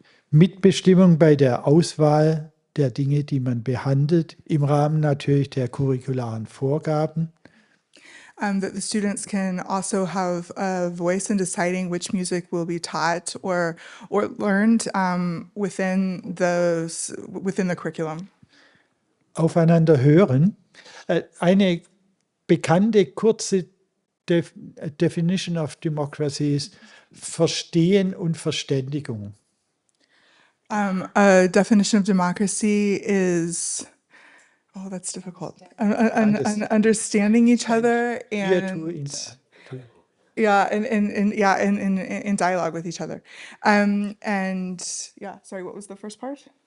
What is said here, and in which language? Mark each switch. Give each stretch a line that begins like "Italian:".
German: Mitbestimmung bei der Auswahl der Dinge, die man behandelt, im Rahmen natürlich der curricularen Vorgaben.
English: That the students can also have a voice in deciding which music will be taught or learned within the curriculum.
German: Aufeinander hören. Eine bekannte kurze Definition
English: of democracy
German: ist Verstehen und Verständigung.
English: A definition of democracy is, oh, that's difficult. Understanding each other and in dialogue with each other. And yeah, sorry, what was the first part?